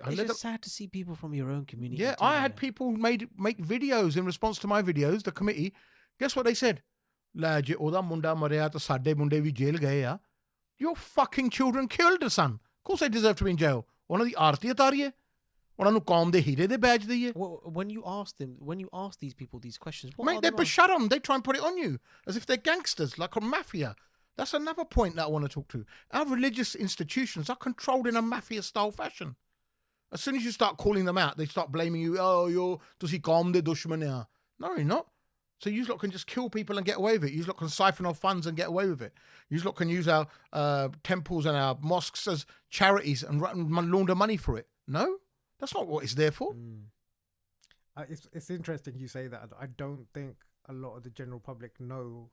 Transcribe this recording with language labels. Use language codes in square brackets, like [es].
[en] It's just sad to see people from your own community. Yeah, I had people make videos in response to my videos. The committee, guess what they said? [pa] ਲੈ ਜੇ ਉਹਦਾ ਮੁੰਡਾ ਮਰਿਆ ਤਾਂ ਸਾਡੇ ਮੁੰਡੇ ਵੀ ਜੇਲ੍ਹ ਗਏ ਆ. [en] Your fucking children killed the son. Of course they deserve to be in jail. [pa] ਉਹਨਾਂ ਦੀ ਆਰਤੀ ਉਤਾਰੀਏ. ਉਹਨਾਂ ਨੂੰ ਕੌਮ ਦੇ ਹੀਰੇ ਦੇ ਬੈਜ ਦਈਏ. [en] When you ask these people these questions, what mate, they shut them. They try and put it on you as if they're gangsters, like a mafia. That's another point that I want to talk to. Our religious institutions are controlled in a mafia-style fashion. As soon as you start calling them out, they start blaming you. Oh, you're [pa] ਤੁਸੀਂ ਕੌਮ ਦੇ ਦੁਸ਼ਮਣ ਆ. [en] No, you're not. So you lot can just kill people and get away with it. You lot can siphon off funds and get away with it. You lot can use our temples and our mosques as charities and launder money for it. No, that's not what it's there for. It's interesting you say that. I don't think a lot of the general public know.